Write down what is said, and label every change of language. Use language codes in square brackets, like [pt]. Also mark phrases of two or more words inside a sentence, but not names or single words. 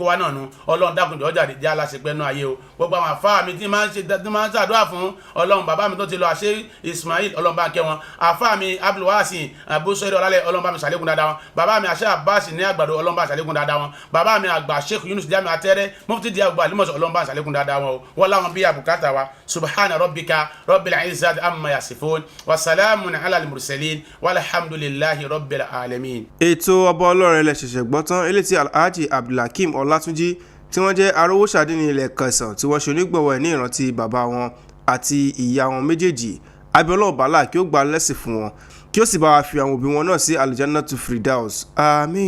[yo] wa náà nu ọlọ́run dákun jọ̀ọ́ jàre jẹ́ aláṣepẹ́ nú ayé o gbogbo àwọn àfáà mi tí máa ń ṣàdúrà fún ọlọ́run bàbá mi tó ti lọ àṣẹ Ismail ọlọ́run bá kẹ́ wọn àfáà mi Abdulwasi abusori ọlálẹ̀ ọlọ́run bá mi ṣàlékún dáadáa wọn bàbá mi àṣẹ Abbas ní àgbàdo ọlọ́run bá ṣàlékún dáadáa wọn bàbá mi àgbà Sheikh Yunus Jami Atẹ́rẹ́ mufti di àgbà alimọ̀sọ̀ ọlọ́run bá ṣàlékún dáadáa wọn o wọ́n láwọn bí àbùkátà wa [ar] سبحان ربك رب العزة عما يصفون وسلام على المرسلين والحمد لله رب العالمين. [yo] Ètò ọba ọlọ́rẹ̀ lẹ ṣẹ̀ṣẹ̀ gbọ́ tán eléyìí tí Alhaji Abdul Hakim Olatunji tí wọ́n jẹ́ Arowo Adinni ilẹ̀ Kẹsàn tí wọ́n ṣe onígbọ̀wọ́ ẹ̀ ní ìrántí bàbá wọn àti ìyá wọn méjèèjì abiola ọ̀bàlà kí ó gba lẹ́sìn fún wọn kí ó sì bá wa fi àwọn òbí wọn náà sí Aljannatu Firdaus.